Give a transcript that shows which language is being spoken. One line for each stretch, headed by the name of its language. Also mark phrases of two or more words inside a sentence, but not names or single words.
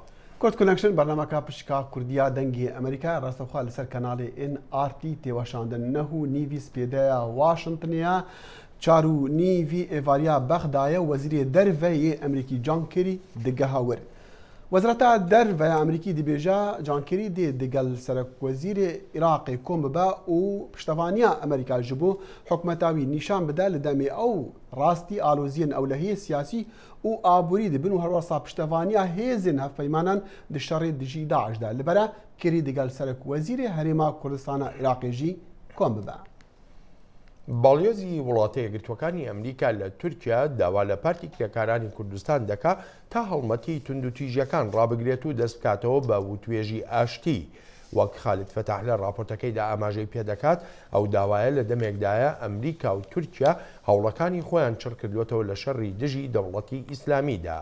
Kurdish: کورد کۆنێکشن بەرنامەکە پشکا کوردیا دەنگی ئەمریکا ڕاستەوخوا لەسەر کەناڵی NRT تێوەشاندن نەهوو نیوی سپێدەیە واشنگتنیا 4.5 ئێڤاریا بەغدایە وەزیری دەرڤەیە ئەمریکی جان کێری دگە هاور. وەزارەتە دەرڤەیە ئەمریکی دەبێژە جان کێری دێ دەگەل سەرۆکوەزیری عێراقی کۆم ببە و پشتەوانیە ئەمریکا ji bo حکومەتاوی نیشان بدە لە دەمێ ئەو ڕاستی ئالۆزیên ewlehiyê siyasî û aborî dibin û herwasa piştevaniya hêzên hevpeymanan di şerê dijî Daeş de li bere kêrî digel Serokwezîrê Herêma Kurdistana Iraqê jî kom bibe.
Central Kurdish: باڵیۆزی وڵاتە یەکگرتووەکانی ئەمریکا لە تورکیا داوا لە پارتی کرێکارانی کوردستان دەکا تا هەڵمەتی توندوتیژیەکان ڕابگرێت و دەست بکاتەوە بە وتوێژی ئاشتی. وەک خالد فتح لە راپۆرتەکەیدا ئاماژەی پێدەکات ئەو داوایە لە دەمێکدایە ئەمریکا و تورکیا هەوڵەکانی خۆیان چڕ کردوێتەوە لە شەڕی دژی دەوڵەتی ئیسلامیدا.